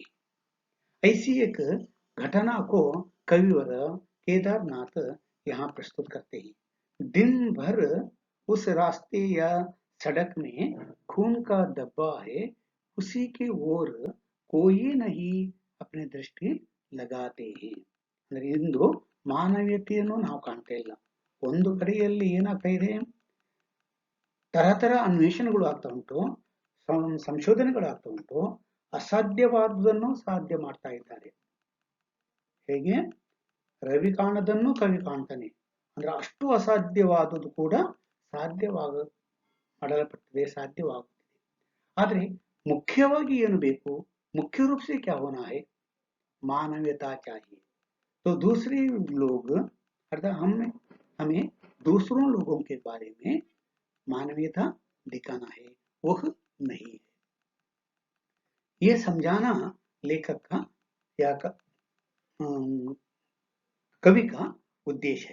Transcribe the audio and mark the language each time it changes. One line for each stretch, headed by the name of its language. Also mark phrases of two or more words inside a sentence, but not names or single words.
Hindi: ऐसी एक घटना को कविवर केदारनाथ यहाँ प्रस्तुत करते हैं। दिन भर उस रास्ते या सड़क में खून का धब्बा है, उसी की ओर कोई नहीं अपने दृष्टि लगाते हैं।
Kannada: ಅಂದ್ರೆ ಇಂದು ಮಾನವೀಯತೆಯನ್ನು ನಾವು ಕಾಣ್ತಾ ಇಲ್ಲ. ಒಂದು ಕಡೆಯಲ್ಲಿ ಏನಾಗ್ತಾ ಇದೆ, ತರತರ ಅನ್ವೇಷಣೆಗಳು ಆಗ್ತಾ ಉಂಟು, ಸಂಶೋಧನೆಗಳು ಆಗ್ತಾ ಉಂಟು, ಅಸಾಧ್ಯವಾದುದನ್ನು ಸಾಧ್ಯ ಮಾಡ್ತಾ ಇದ್ದಾರೆ. ಹೇಗೆ ರವಿ ಕಾಣದನ್ನು ಕವಿ ಕಾಣ್ತಾನೆ, ಅಂದ್ರೆ ಅಷ್ಟು ಅಸಾಧ್ಯವಾದುದು ಕೂಡ ಮಾಡಲ್ಪಟ್ಟಿದೆ, ಸಾಧ್ಯವಾಗುತ್ತಿದೆ. ಆದ್ರೆ मुख्यವಾಗಿ ಏನು ಬೇಕು,
Hindi: मुख्य रूप से क्या होना है, मानवीयता चाहिए। तो दूसरे लोग अर्थात हमें दूसरों लोगों के बारे में मानवीयता दिखाना है, वह नहीं है। ये समझाना लेखक का या कवि का उद्देश्य है।